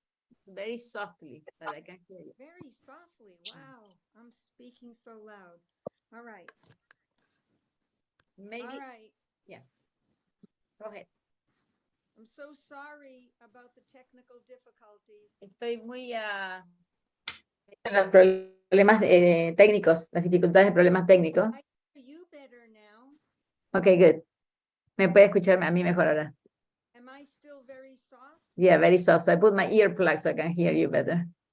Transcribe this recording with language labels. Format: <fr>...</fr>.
<en>It's very softly, but I can hear you. Very softly. Wow. I'm speaking so loud. All right. Maybe, All right. go ahead. I'm so sorry about the technical difficulties.</en> <es>Estoy muy los problemas técnicos, las dificultades de problemas técnicos.</es> <en>I hear you better now. Okay, good.</en> <es>Me puede escucharme a mí mejor ahora.</es> <en>Am I still very soft? Yeah, very soft. So I put my earplugs so I can hear you better.</en>